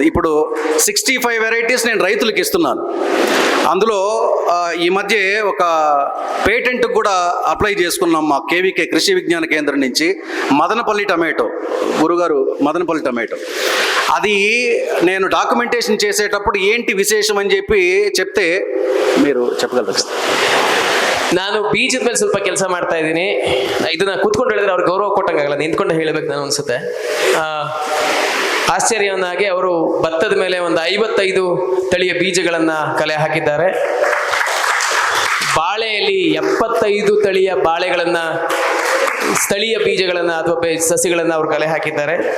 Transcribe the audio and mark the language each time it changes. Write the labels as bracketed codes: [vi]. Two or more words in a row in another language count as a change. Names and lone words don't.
[te] ఇప్పుడు 65 వెరైటీస్ నేను రైతులకు ఇస్తున్నాను. అందులో ఈ మధ్య ఒక పేటెంట్ కూడా అప్లై చేసుకున్నాం మా కేవీకే కృషి విజ్ఞాన కేంద్రం నుంచి. మదనపల్లి టమాటో, గురుగారు మదనపల్లి టమాటో, అది నేను డాక్యుమెంటేషన్ చేసేటప్పుడు ఏంటి విశేషం అని చెప్తే మీరు చెప్పగలరు? [kn] ನಾನು ಬೀಜದ ಮೇಲೆ ಸ್ವಲ್ಪ ಕೆಲಸ ಮಾಡ್ತಾ ಇದ್ದೀನಿ. ಇದನ್ನ ಕೂತ್ಕೊಂಡು ಹೇಳಿದ್ರೆ ಅವ್ರಿಗೆ ಗೌರವ ಕೊಟ್ಟಂಗಾಗಲ್ಲ, ನಿಂತ್ಕೊಂಡು ಹೇಳಬೇಕು ನಾನು ಅನ್ಸುತ್ತೆ. ಆಶ್ಚರ್ಯವನ್ನಾಗಿ ಅವರು ಭತ್ತದ ಮೇಲೆ ಒಂದು 55 ತಳಿಯ ಬೀಜಗಳನ್ನ ಕಲೆ ಹಾಕಿದ್ದಾರೆ. ಬಾಳೆಯಲ್ಲಿ 75 ತಳಿಯ ಬಾಳೆಗಳನ್ನ, ಸ್ಥಳೀಯ ಬೀಜಗಳನ್ನ ಅಥವಾ ಸಸಿಗಳನ್ನ ಅವರು ಕಲೆ ಹಾಕಿದ್ದಾರೆ.